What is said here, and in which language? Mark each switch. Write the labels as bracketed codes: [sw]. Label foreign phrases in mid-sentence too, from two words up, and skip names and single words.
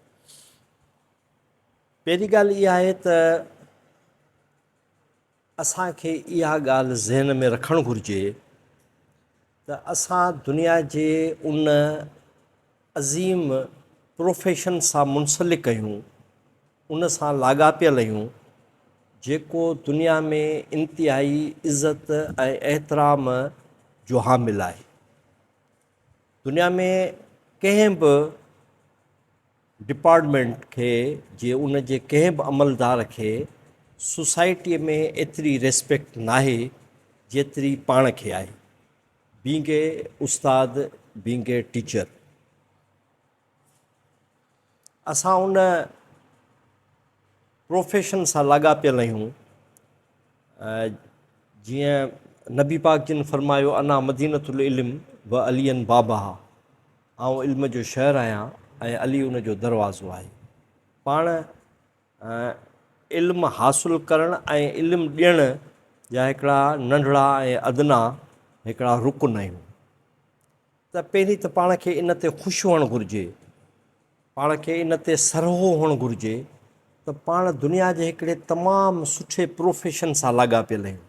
[sd] पहिरीं ॻाल्हि इहा आहे त असांखे इहा ॻाल्हि ज़हन में रखणु घुरिजे त असां दुनिया जे उन अज़ीम प्रोफेशन सां मुंसलिक आहियूं, उन सां लाॻापियल आहियूं जेको दुनिया में इंतिहाई इज़त ऐं एतिराम जो हामिल आहे। दुनिया में कंहिं बि डिपार्टमेंट खे जे उन जे कंहिं बि अमलदार खे सोसाइटीअ में एतिरी रेस्पेक्ट नाहे जेतिरी पाण खे आहे। [en] being a ustad, being a teacher, [sd] असां उन प्रोफेशन सां लाॻापियल आहियूं। जीअं नबी पाक जिन फरमायो [ar] أنا مدينة العلم وعليٌّ بابها, [sd] आउं इल्म जो शहरु आहियां ऐं अली उन जो दरवाज़ो आहे। पाण इल्मु हासिलु करणु ऐं इल्मु ॾियण जा हिकिड़ा नंढड़ा ऐं अदना हिकिड़ा रुकन आहियूं। त पहिरीं त पाण खे इन ते ख़ुशि हुअणु घुरिजे, पाण खे इन ते सरहो हुअणु घुरिजे त पाण दुनिया जे हिकिड़े तमामु सुठे प्रोफेशन सां लाॻापियल आहियूं।